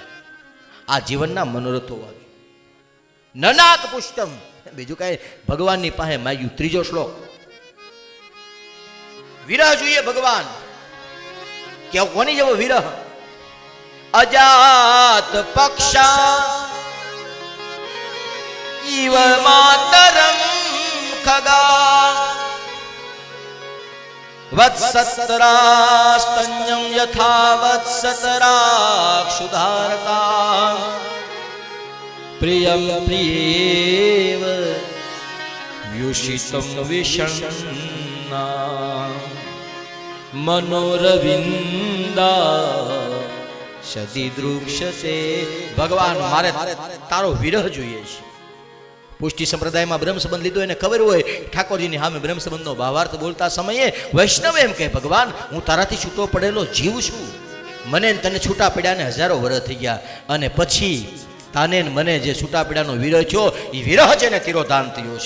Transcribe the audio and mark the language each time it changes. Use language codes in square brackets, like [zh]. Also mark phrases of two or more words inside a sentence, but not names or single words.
[gu] આ જીવનના મનોરથો આવે. [sa] ननाक पुष्टम, [gu] બીજું કાંઈ ભગવાનની પાસે માગ્યું. ત્રીજો શ્લોક, વિરહ જોઈએ ભગવાન, કે કોની જેવો વિરહ? [sa] अजात पक्षा इव मातरम खगा वत्सतरास्तन्यं यथा वत्सतराक्षुधारका प्रियं प्रियेव व्युषितं विषण्णा मनोरविंदा સદીદૃક્ષતે. [gu] ભગવાન, મારે તારો વિરહ જોઈએ છે. પુષ્ટિ સંપ્રદાયમાં બ્રહ્મ સંબંધ લીધો, એને ખબર હોય ઠાકોરજીની સામે બ્રહ્મ સંબંધનો ભાવાર્થ બોલતા સમયે વૈષ્ણવ એમ કહે, ભગવાન, હું તારાથી છૂટો પડેલો જીવ છું, મને તને છૂટા પડ્યાને હજારો વર્ષ થઈ ગયા, અને પછી તાને મને જે છૂટા પડ્યાનો વિરહ થયો એ વિરહ છે ને તિરોધાન થયો છે.